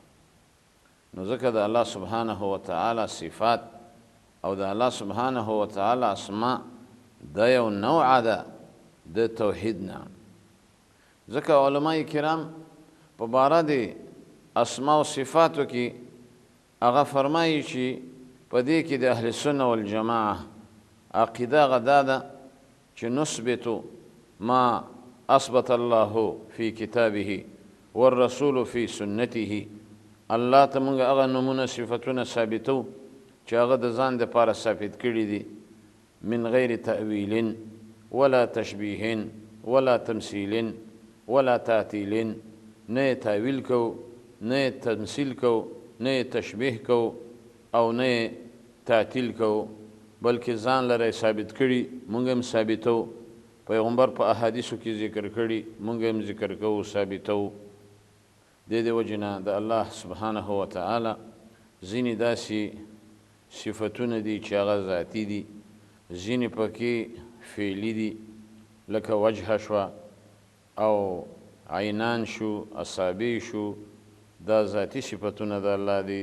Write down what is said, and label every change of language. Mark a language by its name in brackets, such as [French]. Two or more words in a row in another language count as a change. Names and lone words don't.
[Pashto] نو ځکه د الله [Arabic] سبحانه وتعالی [Pashto] صفات او د الله [Arabic] سبحانه وتعالی [Pashto] اسماء دا یو نوع ده د توحید نه. ځکه علماء کرام په باره د اسماء او صفاتو کې هغه فرمایي چې په دې کې د [Arabic] اهل سنه والجماعه [Pashto] عقیده هغه دا ده چې [Arabic] نثبت ما اثبت الله فی کتابه والرسول فی سنته. [Pashto] الله ته موږ هغه نومونه صفتونه ثابتو چې هغه د ځان دپاره ثابت کړي دي، [Arabic] من غیر تأویل ولا تشبیه ولا تمثیل ولا تعطیل. [Pashto] نه تأویل کو، نه تمثیل کو، نه تشبیه کو او نه تعطیل کو، بلکې ځان لره ثابت کړي، موږ هم ثابتو. پیغمبر په احادیثو کې ذکر کړي، موږ هم ذکر کوو، ثابتو. د دې وجې نه د الله [Arabic] سبحانه وتعالی [Pashto] ځینې داسې صفتونه دي چې هغه ذاتي دي، ځینې پکې فعلي دي، لکه وجه شوه او عینان شو، اصابع شو، دا ذاتي صفتونه د الله دي.